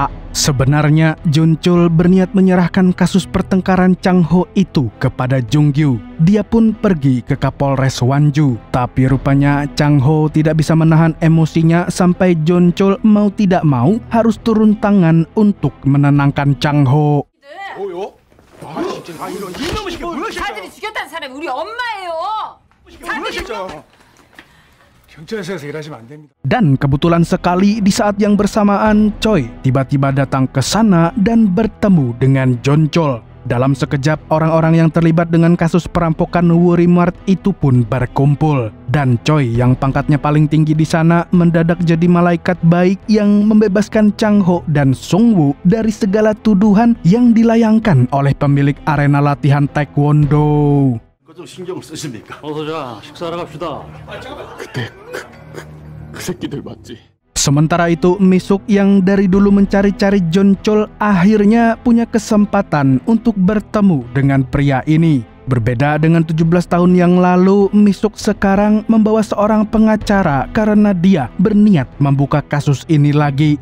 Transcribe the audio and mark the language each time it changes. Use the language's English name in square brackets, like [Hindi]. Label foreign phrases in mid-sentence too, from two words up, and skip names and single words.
[Indonesian] Sebenarnya Junchul berniat menyerahkan kasus pertengkaran Chang-ho itu kepada Jungyu. Dia pun pergi ke Kapolres Wonju. Tapi rupanya Chang-ho tidak bisa menahan emosinya sampai Junchul mau tidak mau harus turun tangan untuk menenangkan Chang-ho. [Korean] 자들이 죽였다는 사람이 우리 엄마예요. [Indonesian] Dan kebetulan sekali di saat yang bersamaan, Choi tiba-tiba datang ke sana dan bertemu dengan Junchul. Dalam sekejap, orang-orang yang terlibat dengan kasus perampokan Wuri Mart itu pun berkumpul. Dan Choi yang pangkatnya paling tinggi di sana mendadak jadi malaikat baik yang membebaskan Chang-ho dan Sungwoo dari segala tuduhan yang dilayangkan oleh pemilik arena latihan taekwondo. [Korean] 좀 신경 쓰십니까? 어서 자, 식사하러 갑시다. 그때 그 새끼들 맞지? [Indonesian] Sementara itu, Misuk yang dari dulu mencari-cari Junchul akhirnya punya kesempatan untuk bertemu dengan pria ini. Berbeda dengan 17 tahun yang lalu, Misuk sekarang membawa seorang pengacara karena dia berniat membuka kasus ini lagi.